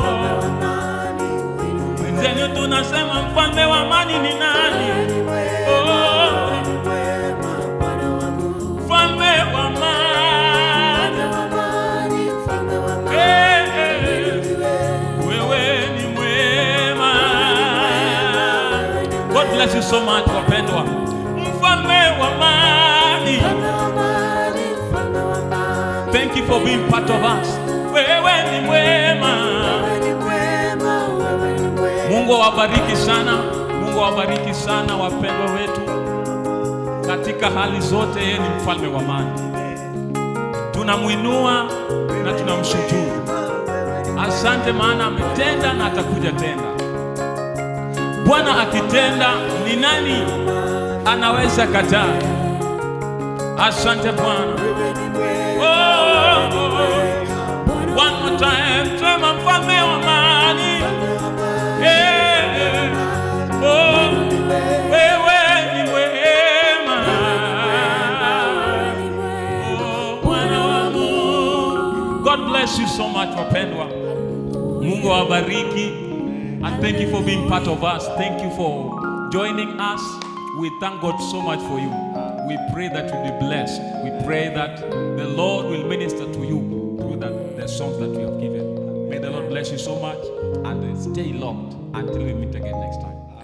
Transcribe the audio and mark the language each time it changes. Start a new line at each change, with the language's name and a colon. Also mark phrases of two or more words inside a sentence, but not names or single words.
Swahili: mfalme wa amani Wenzenu tunasema, "Mfalme wa amani ni nani?" Oh, mfalme wa amani. Eh, eh. Wewe ni mwema.
English: God bless you so much,
Swahili: wapendwa. Mfalme wa amani.
English: Thank you for being part of us.
Swahili: Wewe ni mwema. Mungu awabariki sana. Mungu awabariki sana wapendwa wetu. Katika hali zote yeye ni mfalme wa amani. Tunamuinua na tunamshukuru. Asante maana ametenda na atakuja tenda. Bwana akitenda, ni nani anaweza kataa? Asante Bwana. Oh, oh, oh.
English: One more time,
Swahili: sema mfalme wa amani. Eh, eh. Oh, wewe ni mwema. Oh, Bwana wangu.
English: God bless you so much,
Swahili: wapendwa. Mungu awabariki.
English: And thank you for being part of us. Thank you for joining us. We thank God so much for you. We pray that you be blessed. We pray that the Lord will minister to you through the, the songs that we have given. May the Lord bless you so much and stay locked until we meet again next time.